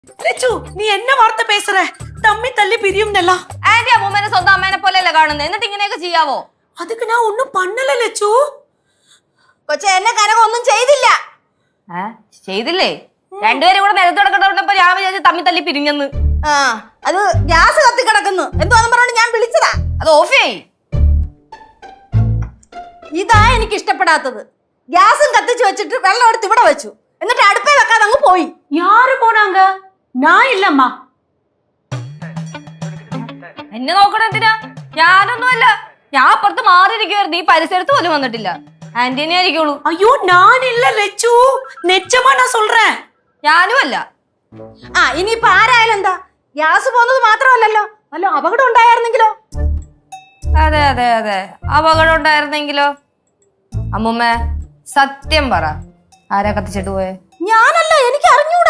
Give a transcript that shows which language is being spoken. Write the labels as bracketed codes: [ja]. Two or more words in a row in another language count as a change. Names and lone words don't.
[ml] ലച്ചു, നീ എന്നെ വാർത്ത പേசுற? തമ്മി തല്ലി പിരിയുന്നല്ല. ആന്റി അമ്മൂമ്മേനെ സ്വന്തം അമ്മേനെ പോലെയല്ലേ കാണുന്നത്. എന്നിട്ട് ഇങ്ങനെയൊക്കെ ചെയ്യാവോ? [ta] அதுக்கு நான் ஒண்ணும் பண்ணல ലച്ചു. [ml] കൊച്ചെ എന്നെ കനകം ഒന്നും ചെയ്തില്ല. ചെയ്തില്ലേ? രണ്ടുപേരും കൂടെ നിലത്ത് കിടക്കണ്ടപ്പോ ഞാൻ വിചാരിച്ചു തമ്മി തല്ലി പിരിഞ്ഞെന്ന്. അത് ഗ്യാസ് കത്തി കിടക്കുന്നു എന്തുവാന്ന് പറഞ്ഞോണ്ട് ഞാൻ വിളിച്ചതാ. അത് ഓഫ് ചെയ്. ഇതാ എനിക്ക് ഇഷ്ടപ്പെടാത്തത്. ഗ്യാസും കത്തിച്ചു വെച്ചിട്ട് വെള്ളം എടുത്ത് ഇവിടെ വെച്ചു. എന്നിട്ട് അടുപ്പേ വെക്കാതെ അങ്ങ് പോയി. [ta] யாரு போனாங்க? நான் இல்லம்மா. [ml] എന്നെ നോക്കണ എന്തിനാ? ഞാനൊന്നുമല്ല. ഞാൻ അപ്പുറത്ത് മാറിയിരിക്കുവായിരുന്നു. ഈ പരിസരത്ത് പോലും വന്നിട്ടില്ല. ആന്റീനെ ആയിരിക്കുള്ളൂ. [ta] ஐயோ நான் இல்ல லச்சு. நிச்சயமா நான் சொல்றேன். [ml] ഞാനും അല്ല. ഇനിയിപ്പോ ആരായാലും എന്താ? ഗ്യാസ് പോകുന്നത് മാത്രമല്ലല്ലോ, വല്ല അപകടം ഉണ്ടായിരുന്നെങ്കിലോ? അതെ അതെ അതെ, അപകടം ഉണ്ടായിരുന്നെങ്കിലോ? അമ്മൂമ്മ സത്യം പറ, ആരാ കത്തിച്ചിട്ട് പോയെ? ഞാനല്ല, എനിക്ക് അറിഞ്ഞൂടാ.